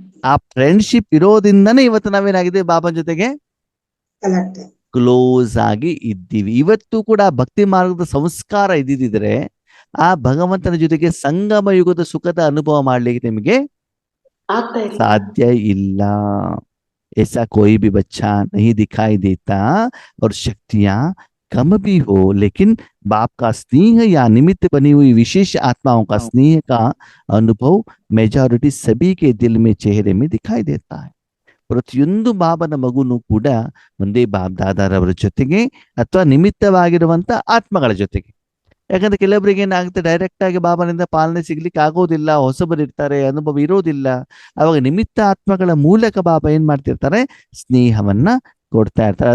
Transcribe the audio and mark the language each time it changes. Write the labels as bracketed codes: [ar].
[kn] ಆ ಫ್ರೆಂಡ್ಶಿಪ್ ಇರೋದ್ರಿಂದನೇ ಇವತ್ತು ನಾವೇನಾಗಿದೆ, ಬಾಬನ ಜೊತೆಗೆ ಕ್ಲೋಸ್ ಆಗಿ ಇದ್ದೀವಿ. ಇವತ್ತು ಕೂಡ ಭಕ್ತಿ ಮಾರ್ಗದ ಸಂಸ್ಕಾರ ಇದ್ದಿದ್ರೆ ಆ ಭಗವಂತನ ಜೊತೆಗೆ ಸಂಗಮ ಯುಗದ ಸುಖದ ಅನುಭವ ಮಾಡ್ಲಿಕ್ಕೆ ನಿಮಗೆ ಸಾಧ್ಯ ಇಲ್ಲ. [hi] ऐसा कोई भी बच्चा नहीं दिखाई देता और शक्तियां कम भी हो, लेकिन बाप का स्नेह या निमित्त बनी हुई विशेष आत्माओं का स्नेह का अनुभव मेजॉरिटी सभी के दिल में चेहरे में दिखाई देता है. [kn] ಪ್ರತಿಯೊಂದು ಬಾಬನ ಮಗುನು ಕೂಡ ಒಂದೇ ಬಾಬ್ ದಾದಾರವರ ಜೊತೆಗೆ ಅಥವಾ ನಿಮಿತ್ತವಾಗಿರುವಂತ ಆತ್ಮಗಳ ಜೊತೆಗೆ. ಯಾಕಂದ್ರೆ ಕೆಲವರಿಗೆ ಏನಾಗುತ್ತೆ, ಡೈರೆಕ್ಟ್ ಆಗಿ ಬಾಬನಿಂದ ಪಾಲನೆ ಸಿಗ್ಲಿಕ್ಕೆ ಆಗೋದಿಲ್ಲ, ಹೊಸಬರಿರ್ತಾರೆ, ಅನುಭವ ಇರೋದಿಲ್ಲ. ಅವಾಗ ನಿಮಿತ್ತ ಆತ್ಮಗಳ ಮೂಲಕ ಬಾಬಾ ಏನ್ ಮಾಡ್ತಿರ್ತಾರೆ, ಸ್ನೇಹವನ್ನ ಕೊಡ್ತಾ ಇರ್ತಾರೆ.